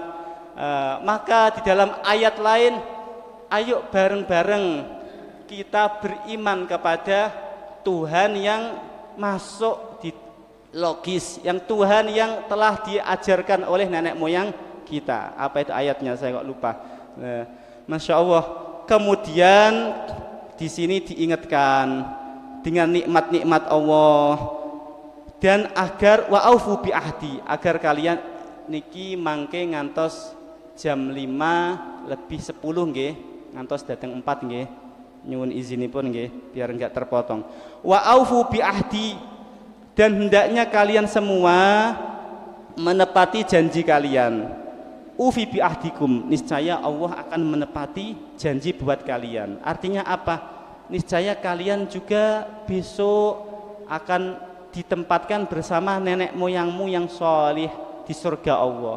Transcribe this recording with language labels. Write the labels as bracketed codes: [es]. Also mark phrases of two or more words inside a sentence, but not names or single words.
[id] Maka di dalam ayat lain, ayo bareng-bareng kita beriman kepada Tuhan yang masuk di logis, yang Tuhan yang telah diajarkan oleh nenek moyang kita. Apa itu ayatnya? Saya kok lupa. [ar] ما شاء الله. [id] Kemudian di sini diingatkan dengan nikmat-nikmat Allah, dan agar [ar] وأوفوا بعهدي, [id] agar kalian [jv] niki mangke ngantos jam 5 lebih 10 nggih, ngantos datang 4 nggih. Nyuwun izinipun nggih [id] biar enggak terpotong. [ar] وأوفوا بعهدي, [id] dan hendaknya kalian semua menepati janji kalian. [ar] أوف بعهدكم, [id] niscaya Allah akan menepati janji buat kalian. Artinya apa? Niscaya kalian juga besok akan ditempatkan bersama nenek moyangmu yang solih di surga Allah.